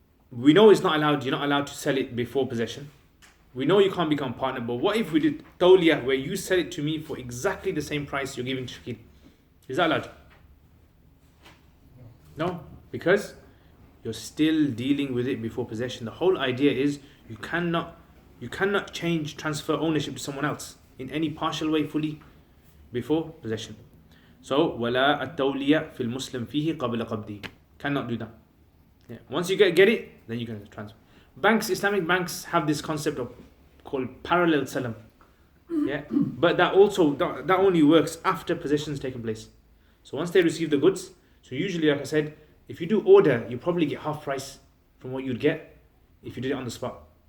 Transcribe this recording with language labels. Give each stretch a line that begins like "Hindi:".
English: We know it's not allowed, you're not allowed to sell it before possession. We know you can't become partner, but what if we did tawliya, where you sell it to me for exactly the same price you're giving to Shakil? Is that allowed? No, because you're still dealing with it before possession. The whole idea is you cannot transfer ownership to someone else in any partial way fully before possession.
Arabic: So ولا التولية في المسلم فيه قبل قبضه.
English: Cannot do that. Yeah. Once you get it, then you can transfer. Banks, Islamic banks have this concept of called parallel salam. Yeah, but that only works after possession's taken place. So once they receive the goods, so usually, like I said, if you do order, you probably get half price from what you'd get if you did it on the spot.